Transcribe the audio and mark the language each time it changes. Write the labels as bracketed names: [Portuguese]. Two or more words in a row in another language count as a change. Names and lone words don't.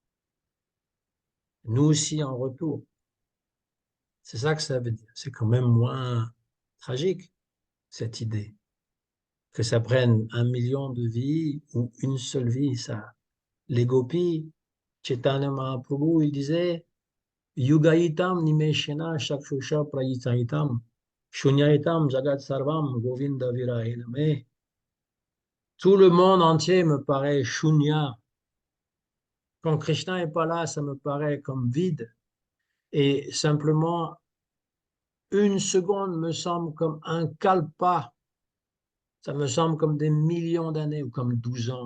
[French] Nous aussi en retour. C'est ça que ça veut dire. C'est quand même moins tragique, cette idée. que ça prenne 1 million de vies ou une seule vie, ça. Les gopis, Chaitanya Mahaprabhu, il disait, [Sanskrit] Yugaitam nimeshena shakshusha prayitaitam, shunyaitam jagat sarvam govinda virahena. [French] Mais tout le monde entier me paraît shunya. Quand Krishna n'est pas là, ça me paraît comme vide. Et simplement, une seconde me semble comme un kalpa. Ça me semble comme des millions d'années ou comme 12 ans.